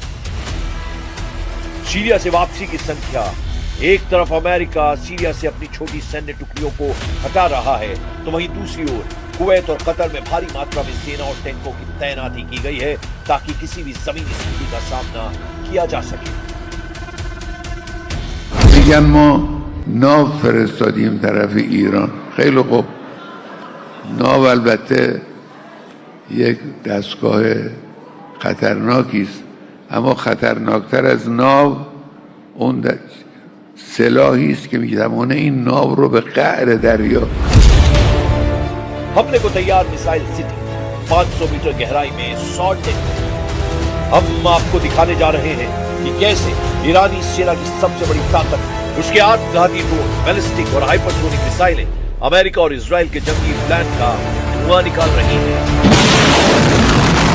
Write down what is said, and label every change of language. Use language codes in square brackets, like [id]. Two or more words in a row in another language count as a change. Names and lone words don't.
[hi] सीरिया से वापसी की संख्या, एक तरफ अमेरिका सीरिया से अपनी छोटी सैन्य टुकड़ियों को हटा रहा है, तो वहीं दूसरी ओर कुवैत और कतर में भारी मात्रा में सेना और टैंकों की तैनाती की गई है ताकि किसी भी जमीनी स्थिति का सामना किया जा सके। [fa] میگن ما ناو فرستادیم طرف ایران. خیلی خوب، ناو البته یک دستگاه خطرناکی است، اما خطرناکتر از ناو اون سلاحی است که میتوانه این ناو رو به قعر دریا. [hi] हमले को तैयार [en] missile city [hi] 500 मीटर गहराई में 100 टैंक। हम आपको दिखाने जा रहे हैं कि कैसे ईरानी सेना की सबसे बड़ी ताकत, उसके आत्मघाती ड्रोन, बैलिस्टिक और हाइपरसोनिक मिसाइलें अमेरिका और इजराइल के जंगी प्लान का धुआं निकाल रही हैं।